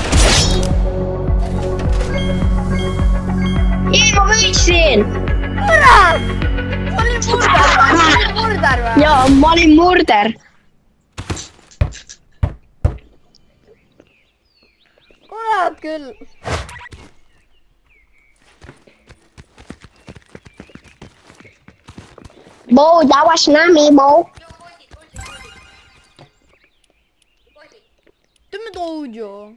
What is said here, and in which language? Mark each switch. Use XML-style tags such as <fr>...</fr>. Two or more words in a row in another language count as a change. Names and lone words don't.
<et>Jee, ma võitsin! Kurat! Ma olin murder või? Jaa, ma olin murder. Kurat küll.</et> <en>Bo, that was not me, Bo.</en> <et>Teeme told</et>